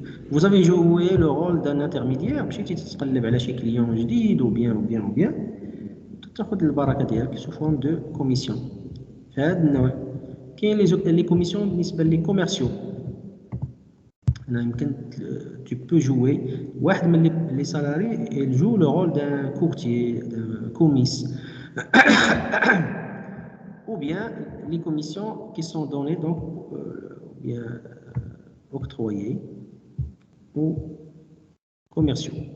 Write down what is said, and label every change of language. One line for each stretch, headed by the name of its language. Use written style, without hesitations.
French: Vous avez joué le rôle d'un intermédiaire.
Arabic: مشيتي تتقلب على شي كليون جديد
French: ou bien
Arabic: تاخذ البركه ديالك
French: sous forme de commission.
Arabic: في هذا النوع كاين لي كوميسيون بالنسبه لي كوميرسيو. هنا يمكن
French: tu peux jouer
Arabic: واحد من لي سالاري
French: il joue le rôle d'un courtier, d'un commis. Ou bien les commissions qui sont données donc bien octroyées aux commerciaux.